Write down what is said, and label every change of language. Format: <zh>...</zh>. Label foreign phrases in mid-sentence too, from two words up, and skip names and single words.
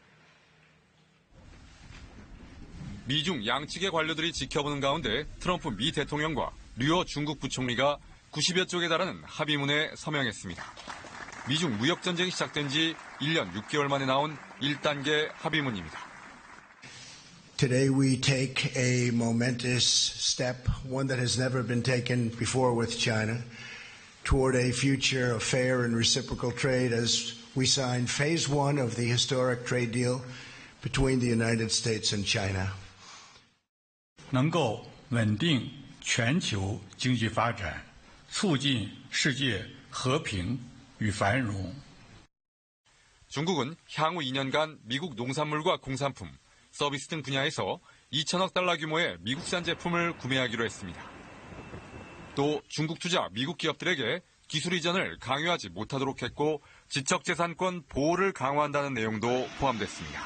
<ko>미중 양측의 관료들이 지켜보는 가운데 트럼프 미 대통령과 류어 중국 부총리가 90여 쪽에 달하는 합의문에 서명했습니다. 미중 무역전쟁이 시작된 지 1년 6개월 만에 나온 1단계 합의문입니다.</ko> <en>Today we take a momentous step, one that has never been taken before with China, toward a future of fair and reciprocal trade as we sign phase one of the historic trade deal between the United States and China.</en> <zh>能够稳定全球经济发展，促进世界和平与繁荣。</zh> <ko>중국은 향후 2년간 미국 농산물과 공산품, 서비스 등 분야에서 2천억 달러 규모의 미국산 제품을 구매하기로 했습니다. 또 중국 투자 미국 기업들에게 기술 이전을 강요하지 못하도록 했고 지적재산권 보호를 강화한다는 내용도 포함됐습니다.</ko>